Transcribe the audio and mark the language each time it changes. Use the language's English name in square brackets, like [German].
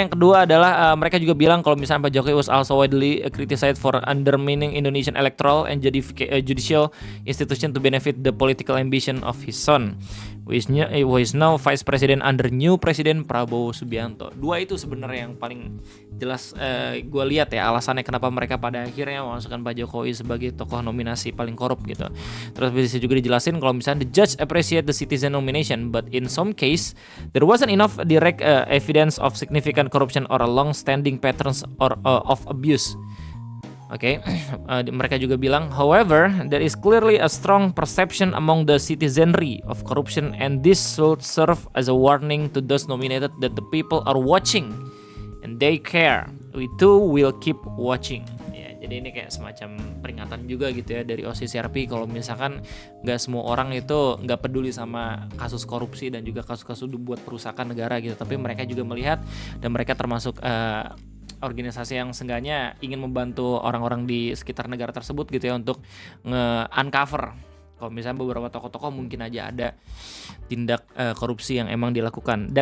[Indonesian] Yang kedua adalah mereka juga bilang kalau misalnya [English] Pak Jokowi was also widely criticized for undermining Indonesian electoral and judicial institution to benefit the political ambition of his son, who is now Vice President under new President Prabowo Subianto. [Indonesian] Dua itu sebenarnya yang paling jelas gue lihat ya alasannya kenapa mereka pada akhirnya memasukkan Pak Jokowi sebagai tokoh nominasi paling korup gitu. Terus bisa juga dijelasin kalau misalnya [English] the judge appreciate the citizen nomination, but in some case there wasn't enough direct evidence of significant corruption or a long-standing patterns of abuse. [Indonesian] Oke, mereka juga bilang, [English] however, there is clearly a strong perception among the citizenry of corruption, and this should serve as a warning to those nominated that the people are watching and they care. We too will keep watching. [Indonesian] Ya, jadi ini kayak semacam peringatan juga gitu ya dari OCCRP kalau misalkan nggak semua orang itu nggak peduli sama kasus korupsi dan juga kasus-kasus buat perusahaan negara gitu, tapi mereka juga melihat dan mereka termasuk organisasi yang seenggaknya ingin membantu orang-orang di sekitar negara tersebut gitu ya untuk nge-uncover kalau misalnya beberapa tokoh-tokoh mungkin aja ada tindak korupsi yang emang dilakukan.